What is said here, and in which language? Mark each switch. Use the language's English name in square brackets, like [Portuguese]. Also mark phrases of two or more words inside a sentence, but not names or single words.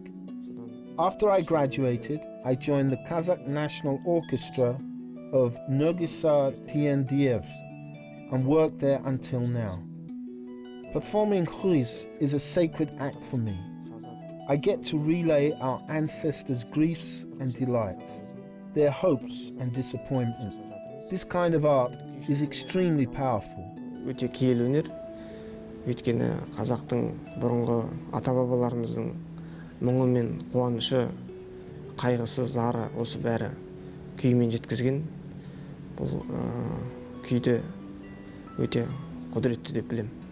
[English] After I graduated, I joined the Kazakh National Orchestra of Nurgisar Tiendiev and worked there until now. Performing Kyuis is a sacred act for me. I get to relay our ancestors' griefs and delights, their hopes and disappointments. This kind of art is extremely powerful. [Kazakh] Өте киелі өнер. Өйткені қазақтың бұрынғы ата-бабаларымыздың мұңы мен қуанышы, қайғысы, зары осы бәрі күймен жеткізген. Бұл күйді өте құдіретті деп білем.